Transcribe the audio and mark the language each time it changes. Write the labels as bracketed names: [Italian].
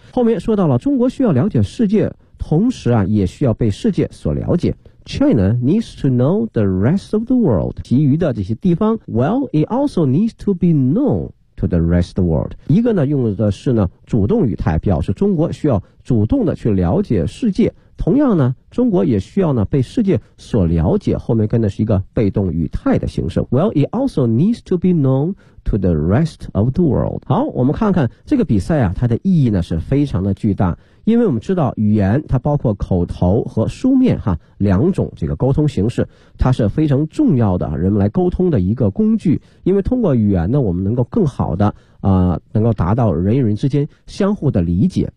[Chinese] 后面说到了中国需要了解世界，同时啊也需要被世界所了解。 [English] China needs to know the rest of the world， [Chinese] 其余的这些地方。 [English] Well, it also needs to be known to the rest of the world。 [Chinese] 一个呢用的是呢主动语态，表示中国需要主动的去了解世界。同样呢，中国也需要呢被世界所了解。后面跟的是一个被动语态的形式。 [English] Well, it also needs to be known to the rest of the world。 [Chinese] 好，我们看看这个比赛啊，它的意义呢是非常的巨大。因为我们知道语言它包括口头和书面哈两种这个沟通形式，它是非常重要的人们来沟通的一个工具。因为通过语言呢，我们能够更好的能够达到人与人之间相互的理解。